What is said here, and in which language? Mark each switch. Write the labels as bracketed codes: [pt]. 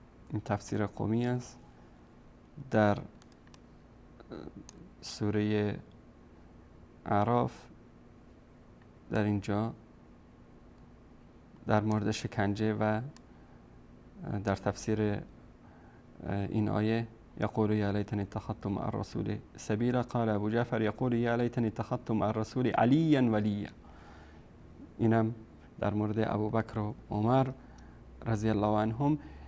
[fa] این تفسیر قمی است در سوره اعراف، در اینجا در مورد شکنجه و در تفسیر این آیه [ar] يقول يا ليتني اتخذت مع الرسول سبيلا. قال ابو جعفر يقول يا ليتني اتخذت مع الرسول عليا وليا. [fa] اینم در مورد ابوبکر و عمر رضی الله عنهم.